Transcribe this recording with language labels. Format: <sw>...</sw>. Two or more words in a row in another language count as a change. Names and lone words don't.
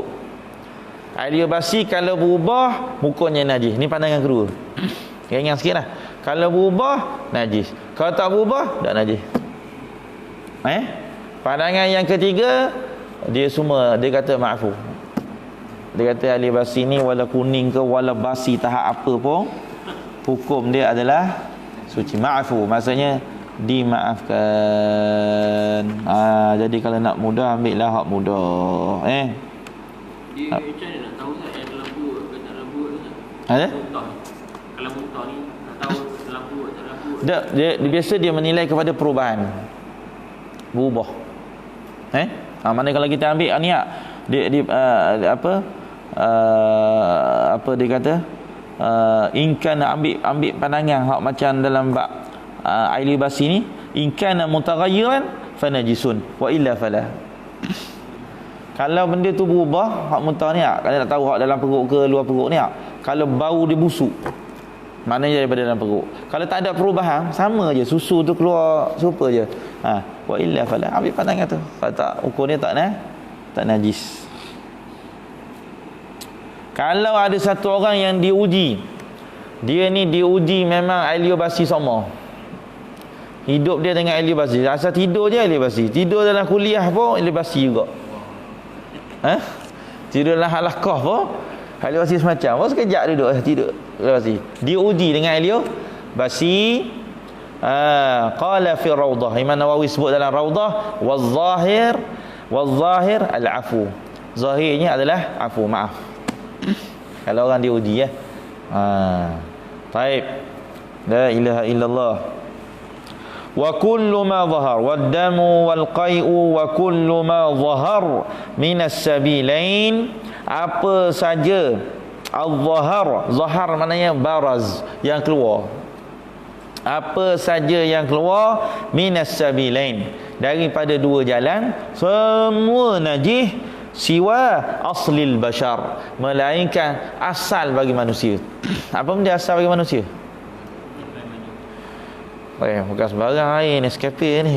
<ms>Air liur basi kalau berubah, hukumnya najis. Ni pandangan kedua. Ingat sikit lah. Kalau berubah, najis. Kalau tak berubah, tak najis. Pandangan yang ketiga, dia semua, dia kata ma'fu. Dia kata air liur basi ni wala kuning ke wala basi tahap apa pun, hukum dia adalah suci. Ma'fu maksudnya dimaafkan. Jadi kalau nak mudah, ambillah hak mudah. Dia macam mana nak tahu tak yang dalam perut ke tak dalam perut tu? Kalau muntah ni nak tahu dalam perut tak dalam perut. Dia biasa dia menilai kepada perubahan, berubah. Mana kalau kita ambil ni dia apa dia kata, inkan ambil pandangan hak macam dalam bab air liur basi ni,</ms> <ar>إن كان متغيرا فنجس وإلا فلا.</ar> <ms>Kalau benda tu berubah, hak muntah ni kalau nak tahu hak dalam perut ke luar perut ni, kalau bau dia busuk, maknanya daripada dalam perut. Kalau tak ada perubahan, sama je, susu tu keluar serupa je.</ms> <ar>وإلا فلا,</ar> <ms>ambil pandangan tu. Kalau tak, ukur dia tak najis. Kalau ada satu orang yang diuji, dia ni diuji memang air liur basi sama, hidup dia dengan air liur basi, asal tidur je air liur basi, tidur dalam kuliah pun air liur basi juga, tidur dalam halaqah pun air liur basi semacam, pun sekejap duduk tidur air liur basi. Dia uji dengan air liur basi.</ms> <ar>قال في الروضة,</ar> <ms>Imam Nawawi sebut dalam Rawdah,</ms> <ar>والظاهر العفو,</ar> <ms>zahirnya adalah afu, maaf. Kalau orang diuji Taib.</ms> <ar>لا إله إلا الله. وكل ما ظهر والدم والقيء وكل ما ظهر من السبيلين,</ar> <ms>apa saja al-zahar, zahar maknanya baraz, yang keluar, apa saja yang keluar,</ms> <ar>من السبيلين,</ar> <ms>daripada dua jalan, semua najis,</ms> <ar>سوى أصل البشر,</ar> <ms>melainkan asal bagi manusia. Apa benda asal bagi manusia? Bukan sembarang air Nescafe ni.</ms>